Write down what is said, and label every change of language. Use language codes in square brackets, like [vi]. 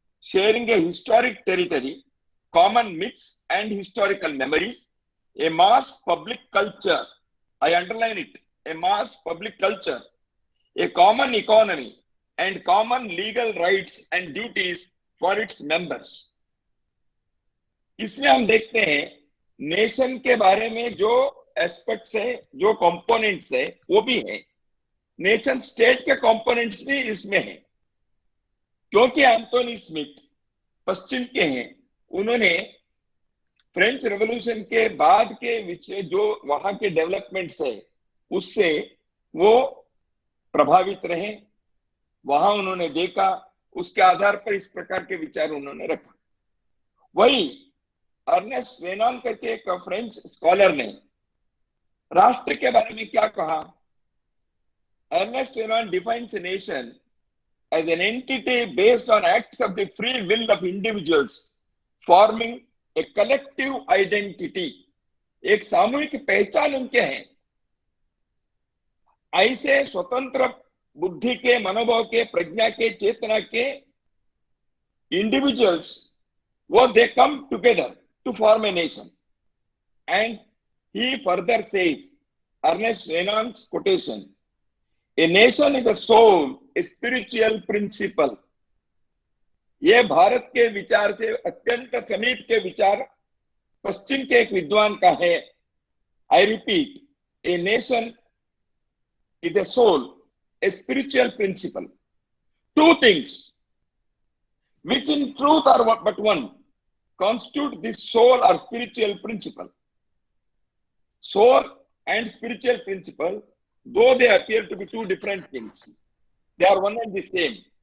[en] sharing a historic territory, common myths and historical memories, a mass public culture. I underline it, a mass public culture, a common economy, and common legal rights and duties for its members. [hi] इसमें हम देखते हैं nation के बारे में जो aspects है, जो कंपोनेंट्स है, वो भी है। नेशन स्टेट के कंपोनेंट्स भी इसमें है, क्योंकि एंथोनी स्मिथ पश्चिम के हैं। उन्होंने फ्रेंच रेवोल्यूशन के बाद के विषय जो वहां के डेवलपमेंट्स है उससे वो प्रभावित रहे, वहां उन्होंने देखा, उसके आधार पर इस प्रकार के विचार उन्होंने रखा। वही अर्नेस्ट रेनॉन करके एक फ्रेंच स्कॉलर ने राष्ट्र के बारे में क्या कहा? [en] Ernest Renan defines a nation as an entity based on acts of the free will of individuals forming a collective identity. [hi] एक सामूहिक पहचान उनके हैं। ऐसे स्वतंत्र बुद्धि के, मनोभाव के, प्रज्ञा के, चेतना के इंडिविजुअल्स, वो [en] They come together to form a nation. And he further says, Ernest Renan's quotation, A nation is a soul, a spiritual principle. [hi] ये भारत के विचार से अत्यंत समीप के विचार पश्चिम के एक विद्वान का है। [en] I repeat, a nation is a soul, a spiritual principle. Two things, which in truth are but one, constitute this soul or spiritual principle. Soul and spiritual principle, though they appear to be two different things, they are one and the same.